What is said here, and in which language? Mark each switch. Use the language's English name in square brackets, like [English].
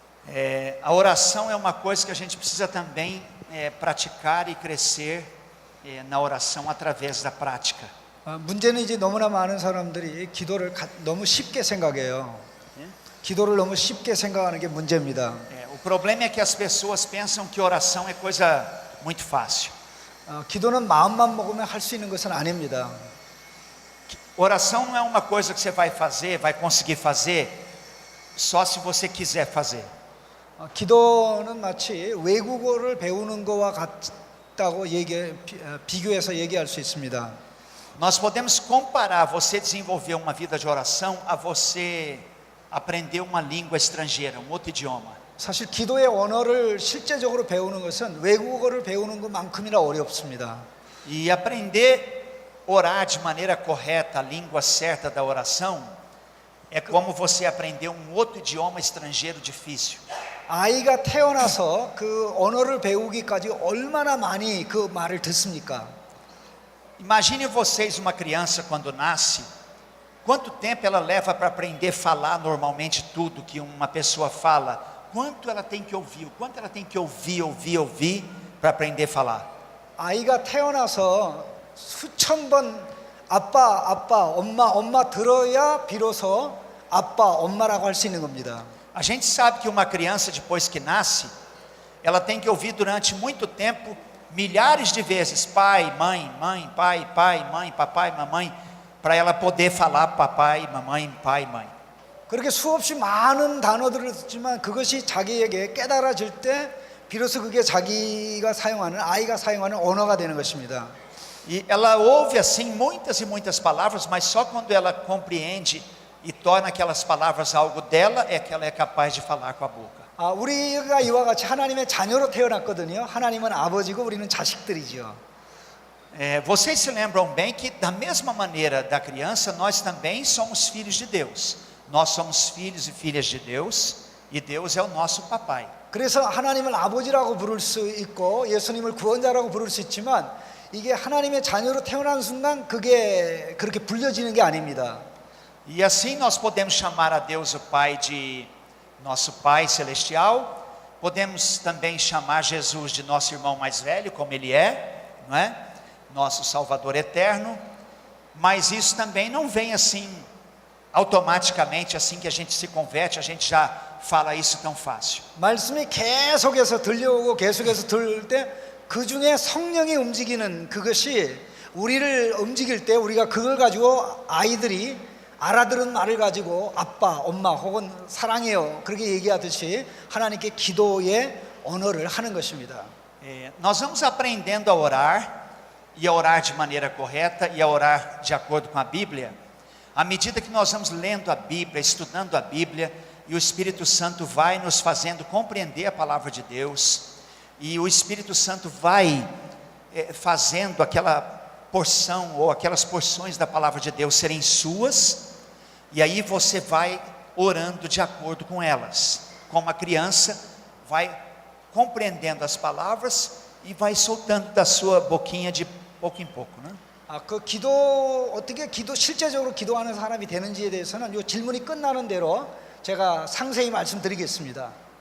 [Portuguese] A oração é uma coisa que a gente precisa também praticar e crescer na oração através da prática. [Korean] 문제는 이제 너무나 많은 사람들이 기도를 너무 쉽게 생각해요. 기도를 너무 쉽게 생각하는 게 문제입니다. [Portuguese] O problema é que as pessoas pensam que oração é coisa muito fácil. [Korean] 기도는 마음만 먹으면 할 수 있는 것은 아닙니다. [Portuguese] Oração não é uma coisa que você vai fazer, vai conseguir fazer só se você quiser fazer. [Korean] 기도는 마치 외국어를 배우는 거와 같다고 비교해서 얘기할 수 있습니다. [Portuguese] Nós podemos comparar você desenvolver uma vida de oração a você aprender uma língua estrangeira, um outro idioma. [Korean] 사실 기도의 언어를 실제적으로 배우는 것은 외국어를 배우는 것만큼이나 어렵습니다. [Portuguese] E aprender a orar de maneira correta, a língua certa da oração, é como você aprender um outro idioma estrangeiro difícil. [Korean] 아이가 태어나서 그 언어를 배우기까지 얼마나 많이 그 말을 듣습니까? [Portuguese] Imagine vocês uma criança quando nasce, quanto tempo ela leva para aprender a falar normalmente tudo que uma pessoa fala? Quanto ela tem que ouvir? O quanto ela tem que ouvir para aprender a falar? [Korean] 아이가 태어나서 수천 번 아빠, 엄마 들어야 비로소 아빠, 엄마라고 할 수 있는 겁니다. [Portuguese] A gente sabe que uma criança depois que nasce, ela tem que ouvir durante muito tempo, milhares de vezes, pai, mãe, pai, mãe, papai, mamãe, para ela poder falar papai, mamãe, pai, mãe. [Korean] 그렇게 수없이 많은 단어들을 듣지만 그것이 자기에게 깨달아질 때 비로소 그게 아이가 사용하는 언어가 되는 것입니다. [Portuguese] E ela ouve assim muitas e muitas palavras, mas só quando ela compreende e torna aquelas palavras algo dela é que ela é capaz de falar com a boca. [Korean] 우리가 이와 같이 하나님의 자녀로 태어났거든요. 하나님은 아버지고 우리는 자식들이죠. [Portuguese] Vocês se lembram bem que da mesma maneira da criança, nós também somos filhos de Deus. Nós somos filhos e filhas de Deus, e Deus é o nosso papai. [Korean] 그래서 하나님을 아버지라고 부를 수 있고 예수님을 구원자라고 부를 수 있지만 이게 하나님의 자녀로 태어난 순간 그게 그렇게 불려지는 게 아닙니다. [Portuguese] E assim nós podemos chamar a Deus o Pai de nosso Pai Celestial, podemos também chamar Jesus de nosso irmão mais velho, como ele é, não é? Nosso Salvador eterno, mas isso também não vem assim, automaticamente, assim que a gente se converte, a gente já fala isso tão fácil. [Korean] 말씀이 계속해서 들려오고 계속해서 들을 때 그 중에 성령이 움직이는 그것이 우리를 움직일 때 우리가 그걸 가지고 아이들이 알아들은 말을 가지고 아빠, 엄마 혹은 사랑해요 그렇게 얘기하듯이 하나님께 기도의 언어를 하는 것입니다. [Portuguese] Nós vamos aprendendo a orar, e a orar de maneira correta, e a orar de acordo com a Bíblia, à medida que nós vamos lendo a Bíblia, estudando a Bíblia, e o Espírito Santo vai nos fazendo compreender a palavra de Deus, e o Espírito Santo vai fazendo aquela porção, ou aquelas porções da palavra de Deus serem suas, e aí você vai orando de acordo com elas, como a criança vai compreendendo as palavras e vai soltando da sua boquinha de pouco em pouco, né? [Korean] 그 기도 어떻게 실제적으로 기도하는 사람이 되는지에 대해서는 이 질문이 끝나는 대로 제가 상세히 말씀드리겠습니다.